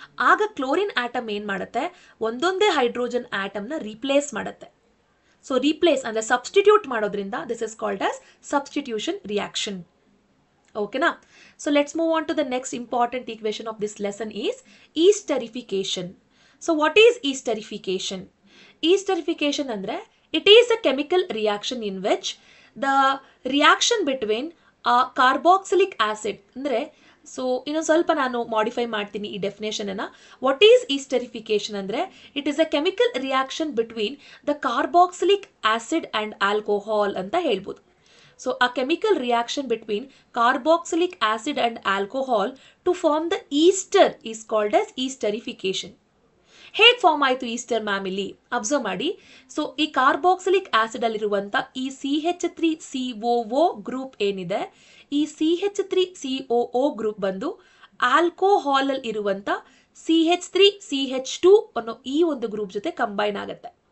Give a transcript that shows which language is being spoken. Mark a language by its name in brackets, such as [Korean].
[Kannada] ಆಗ chlorine atom ಏನು ಮಾಡುತ್ತೆ? ಒಂದೊಂದೇ ಹೈಡ್ರೋಜನ್ ಆಟಮ್ನ ರೀಪ್ಲೇಸ್ ಮಾಡುತ್ತೆ. ಸೊ ರೀಪ್ಲೇಸ್ ಅಂದರೆ ಸಬ್ಸ್ಟಿಟ್ಯೂಟ್ ಮಾಡೋದ್ರಿಂದ [English] This is called as substitution reaction. ಓಕೆನಾ? So let's move on to the next important equation of this lesson is esterification. So what is esterification? Esterification andre it is a chemical reaction in which the reaction between a carboxylic acid andre so [Kannada] ಇನ್ನೊಂದು ಸ್ವಲ್ಪ ನಾನು modify ಮಾಡ್ತೀನಿ ಈ definition ಅನ್ನ. [English] what is esterification ಅಂದ್ರೆ it is a chemical reaction between the carboxylic acid and alcohol [Kannada] ಅಂತ ಹೇಳ್ಬೋದು. [English] So a chemical reaction between carboxylic acid and alcohol to form the ester is called as esterification. [Kannada] ಹೇಗೆ form ಆಯಿತು Easter ma'am? ಇಲ್ಲಿ observe ಮಾಡಿ. So ಈ carboxylic acid ಅಲ್ಲಿರುವಂಥ ಈ CH3COO group ಏನಿದೆ, ಈ CH3COO ಗ್ರೂಪ್ ಬಂದು ಆಲ್ಕೋಹಾಲ್ ಅಲ್ಲಿ ಇರುವಂಥ CH3CH2 ಅನ್ನೋ ಈ ಒಂದು ಗ್ರೂಪ್ ಜೊತೆ ಕಂಬೈನ್ ಆಗುತ್ತೆ.